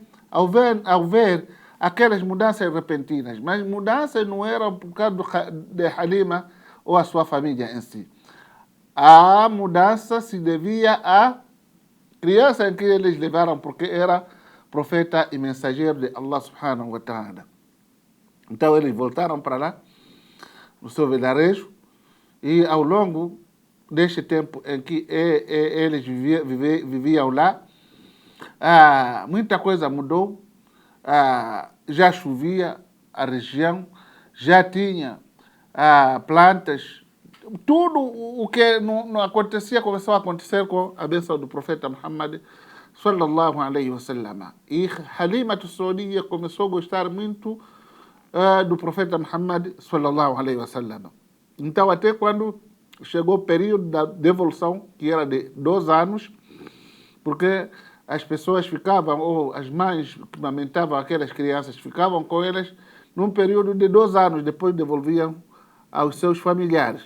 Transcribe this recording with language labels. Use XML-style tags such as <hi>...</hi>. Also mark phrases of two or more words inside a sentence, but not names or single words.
<pt>Ao ver aquelas mudanças repentinas. Mas mudanças não eram por causa de Halima ou a sua família em si. A mudança se devia a Criança em que eles levaram porque era profeta e mensageiro de Allah</pt> <ar>سبحانه وتعالى.</ar> <pt>Então eles voltaram para lá, no seu vilarejo, e ao longo deste tempo em que eles viviam lá, muita coisa mudou. Já chovia a região, já tinha plantas, tudo o que não acontecia começou a acontecer com a bênção do profeta Muhammad</pt> <ar>صلى الله عليه وسلم.</ar> <pt>E Halima Saadia começou a gostar muito do profeta Muhammad</pt> <ar>صلى الله عليه وسلم.</ar> <pt>Então até quando chegou o período da devolução, que era de 2 anos, porque as pessoas ficavam, ou as mães que amamentavam aquelas crianças, ficavam com elas num período de 2 anos, depois devolviam aos seus familiares.</pt>